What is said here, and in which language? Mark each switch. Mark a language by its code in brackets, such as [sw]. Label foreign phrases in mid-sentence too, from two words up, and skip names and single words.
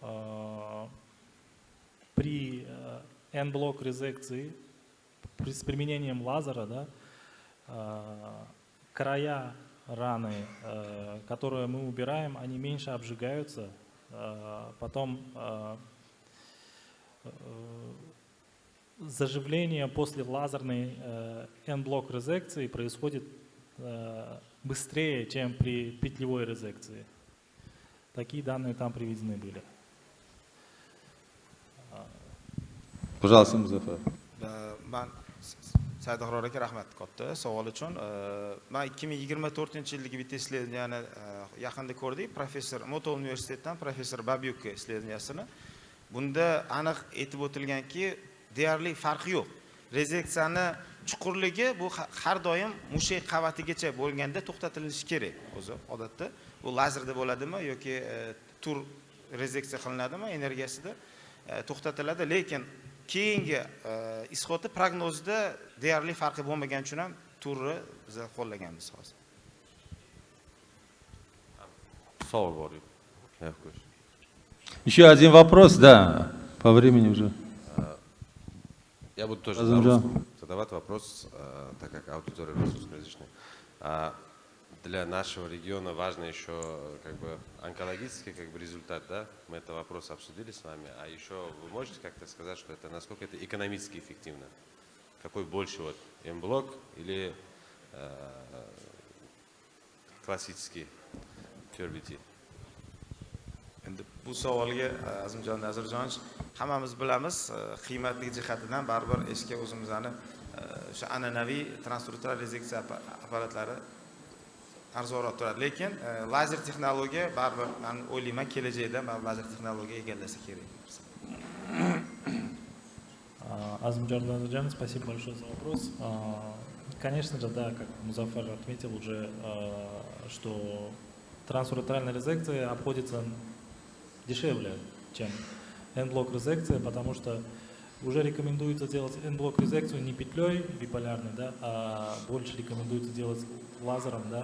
[ru] при N-блок резекции с применением лазера, края раны, которые мы убираем, они меньше обжигаются, потом заживление после лазерной N-блок резекции происходит быстрее, чем при петлевой резекции. Такие данные там приведены были. Пожалуйста, Музафар. [uz] Said Ag'ror aka rahmat katta savol uchun. Men 2024-yildagi bitta исследованияni yaqinda ko'rdik. Professor Moto universitetidan professor Babyuk исследованиясini. Bunda aniq aytib o'tilganki, deyarli farqi yo'q. Rezeksiyani chuqurligi bu har doim mushak qavatigacha bo'lganda to'xtatilishi kerak. O'zi odatda bu lazerda bo'ladimi yoki tur rezeksiya qilinadimi energiyasida. to'xtatiladi, lekin keyingi ishodi prognozda deyarli farqi bo'lmagan uchun ham turni biz qo'llaganmiz hozir. Savol bor. [ru] Еще один вопрос, да, по времени уже. Я буду тоже задавать вопрос, так как аудитория русскоязычная. Для нашего региона важно еще как бы онкологический результат, да? Мы этот вопрос обсудили с вами. А еще вы можете как-то сказать, что это насколько это экономически эффективно? Какой больше вот М-блок или классический TURBT? [uz] Endi bu savolga Azimjon Nazirjonovich, hammamiz bilamiz, qiymatli jihatidan baribir eski o'zimizning o'sha an'anaviy transurtral rezeksiya apparatlari arzonroq turadi, lekin lazer texnologiya baribir men o'ylayman kelajakda lazer texnologiya egallasa kerak. [ru] Азимжан Назарджан, спасибо большое за вопрос. Конечно же, да, как Музафар отметил уже, что трансуретральная резекция обходится дешевле, чем N-блок резекция, потому что уже рекомендуется делать N-блок резекцию не петлей биполярной, да, а больше рекомендуется делать лазером, да.